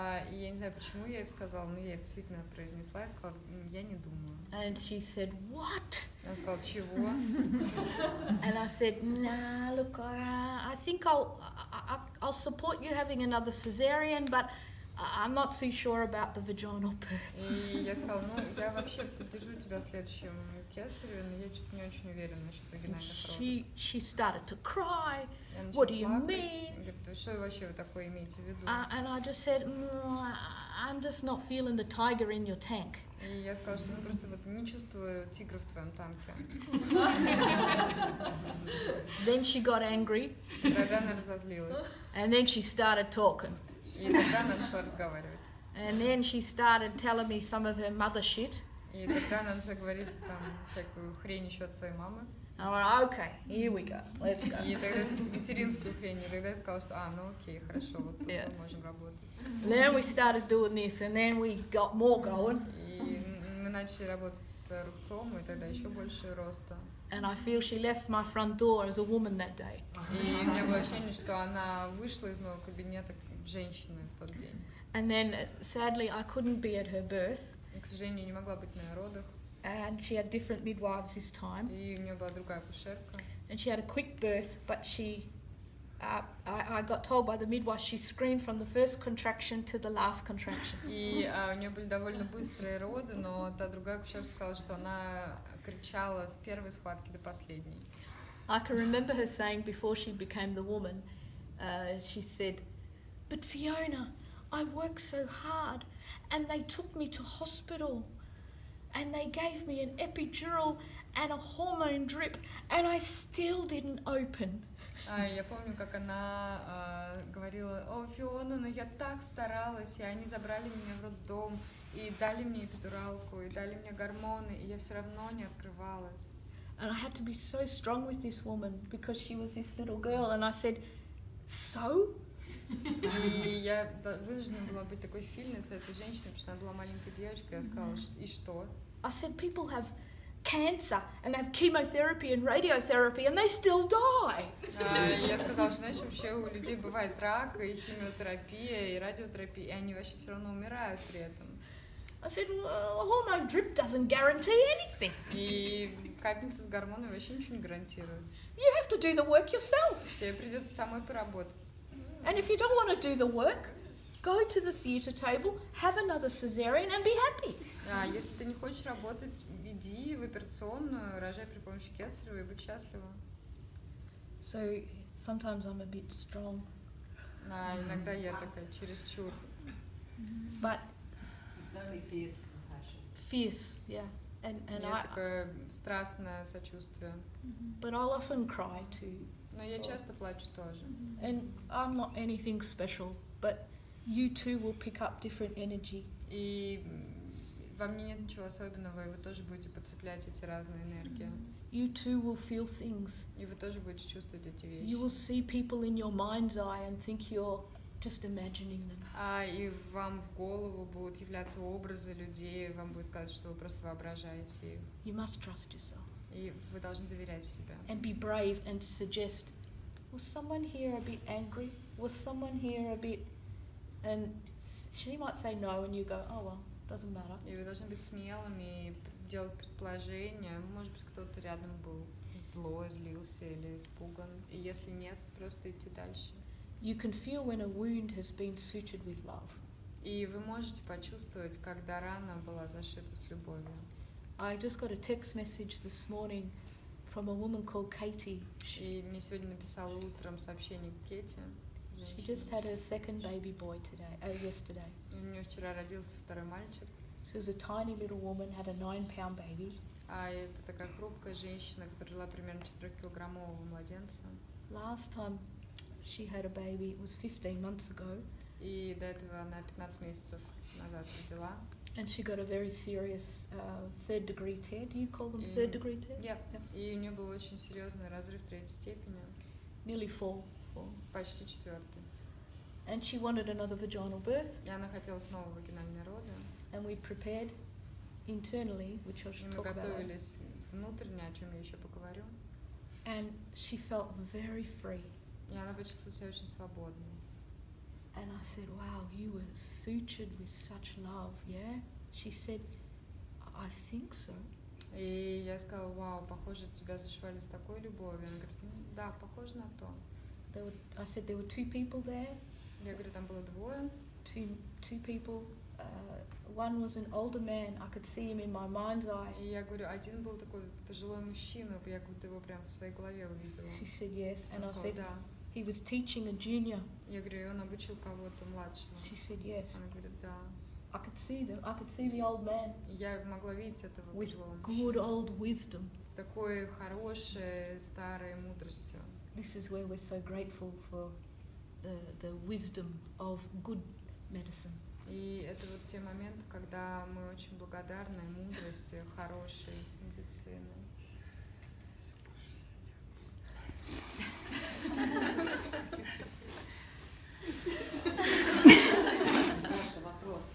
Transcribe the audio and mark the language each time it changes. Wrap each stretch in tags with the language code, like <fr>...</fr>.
<ru>И я не знаю, почему я это сказала, но я это действительно произнесла и сказала, я не думаю.</ru> <en>And she said, what?</en> <ru>Она сказала, чего?</ru> <en>And I said, nah, look, I think I'll support you having another cesarean, but I'm not too sure about the vaginal birth.</en> <ru>И я сказала, я вообще поддержу тебя в следующем кесареве, но я что-то не очень уверена насчет вагинальных родов.</ru> <en>She started to cry. What do you mean?</en> <ru>Говорит, что вообще вы такое имеете в виду?</ru> <en>And I just said, I'm just not feeling the tiger in your tank.</en> <ru>И я сказала, что просто вот не чувствую тигра в твоем танке.</ru> <en>Then she got angry.</en> <ru>Тогда она разозлилась.</ru> <en>And then she started talking.</en> <ru>И тогда она начала разговаривать.</ru> <en>And then she started telling me some of her mother shit.</en> <ru>И тогда она начала говорить там всякую хрень еще от своей мамы.</ru> <en>And I went, okay, here we go, let's go.</en> <ru>И тогда материнскую хрень. И тогда я сказала, что ну окей, хорошо, вот тут мы можем работать.</ru> <en>And then we started doing this, and then we got more going.</en> <ru>И мы начали работать с рубцом, и тогда еще больше роста.</ru> <en>And I feel she left my front door as a woman that day.</en> <ru>И у меня было ощущение, что она вышла из моего кабинета как женщина в тот день.</ru> <en>And then, sadly, I couldn't be at her birth.</en> <ru>И, к сожалению, не могла быть на родах.</ru> <en>And she had different midwives this time.</en> <ru>И у нее была другая акушерка.</ru> <en>And she had a quick birth, but I got told by the midwife she screamed from the first contraction to the last contraction.</en> <ru>И у нее были довольно быстрые роды, но та другая акушерка сказала, что она кричала с первой схватки до последней.</ru> <en>I can remember her saying before she became the woman, she said, "But Fiona, I worked so hard, and they took me to hospital, and they gave me an epidural and a hormone drip, and I still didn't open."</en> <ru>Я помню, как она говорила: «О, Фиона, но я так старалась, и они забрали меня в роддом, и дали мне эпидуралку, и дали мне гормоны, и я все равно не открывалась».</ru> <en>And I had to be so strong with this woman because she was this little girl, and I said, "So?"</en> <ru>И я вынуждена была быть такой сильной с этой женщиной, потому что она была маленькой девочкой. Я сказала: «И что?»</ru> <en>I said, "People have cancer and have chemotherapy and radiotherapy and they still die."</en> <ru>Я сказала, что, знаешь, вообще у людей бывает рак, и химиотерапия, и радиотерапия, и они вообще все равно умирают при этом.</ru> <en>I said, "Well, a hormone drip doesn't guarantee anything.</en> <ru>И капельница с гормонами вообще ничего не гарантирует.</ru> <en>You have to do the work yourself.</en> <ru>Тебе придется самой поработать.</ru> <en>And if you don't want to do the work, go to the theatre table, have another cesarean and be happy."</en> <ru>Если ты не хочешь работать, иди в операционную, рожай при помощи кесарева и будь счастлива.</ru> <en>So sometimes I'm a bit strong.</en> <ru>Иногда я такая чересчур.</ru> <en>But It's only fierce compassion. fierce, yeah. And</en> <ru>Я такое страстное сочувствие.</ru> <en>but I'll often cry too.</en> <ru>Но я часто плачу тоже.</ru> <en>And I'm not anything special, but you too will pick up different energy.</en> <ru>И во мне нет ничего особенного, и вы тоже будете подцеплять эти разные энергии.</ru> <en>You too will feel things.</en> <ru>И вы тоже будете чувствовать эти вещи.</ru> <en>You will see people in your mind's eye and think you're just imagining them.</en> <ru>И вам в голову будут являться образы людей, вам будет казаться, что вы просто воображаете их.</ru> <en>You must trust yourself.</en> <ru>И вы должны доверять себе.</ru> <en>And be brave and suggest, was someone here a bit angry? Was someone here a bit... And she might say no and you go, oh well, doesn't matter.</en> <ru>И вы должны быть смелыми и делать предположения. Может быть, кто-то рядом был злой, злился или испуган. И если нет, просто идти дальше.</ru> <en>You can feel when a wound has been sutured with love.</en> <ru>И вы можете почувствовать, когда рана была зашита с любовью.</ru> <en>I just got a text message this morning from a woman called Katie.</en> <ru>И мне сегодня написала утром сообщение Кети.</ru> <en>She just had her second baby boy yesterday.</en> <ru>У нее вчера родился второй мальчик.</ru> <en>She was a tiny little woman, had a 9-pound baby.</en> <ru>Это такая хрупкая женщина, которая родила примерно 4-килограммового младенца.</ru> <en>Last time she had a baby, it was 15 months ago.</en> <ru>И до этого она 15 месяцев назад родила.</ru> <en>And she got a very serious third-degree tear. Do you call them third-degree tear? Yeah.</en> <ru>И у нее был очень серьезный разрыв третьей степени.</ru> <en>Nearly four.</en> <ru>Почти 4-й.</ru> <en>And she wanted another vaginal birth.</en> <ru>И она хотела снова вагинальные роды.</ru> <en>And we prepared internally, which I should</en> <ru>И мы</ru> <en>talk about.</en> <ru>готовились внутренне, о чем я еще поговорю.</ru> <en>And she felt very free.</en> <ru>И она почувствовала себя очень свободной.</ru> <en>And I said, wow, you were sutured with such love, yeah? She said, I think so.</en> <ru>И я сказала, вау, похоже, тебя зашивали с такой любовью. Она говорит, да, похоже на то.</ru> <en>I said there were 2 people there.</en> <ru>Я говорю, там было двое.</ru> <en>Two people. One was an older man. I could see him in my mind's eye.</en> <ru>И я говорю, один был такой пожилой мужчина, я как будто его прям в своей голове увидела.</ru> <en>She said yes, and I said</en> <ru>да.</ru> <en>he was teaching a junior.</en> <ru>Я говорю, и он обучил кого-то младшего.</ru> <en>She said yes.</en> <ru>Она говорит, да.</ru> <en>I could see them. I could see the old man.</en> <ru>Я могла видеть этого</ru> <en>with</en> <ru>пожилого</ru> <en>good</en> <ru>мужчину.</ru> <en>old wisdom.</en> <ru>С такой хорошей старой мудростью.</ru> <en>This is where we're so grateful for the wisdom of good medicine.</en> <ru>И это вот те моменты, когда мы очень благодарны мудрости, хорошей медицины. Маша, вопрос.</ru>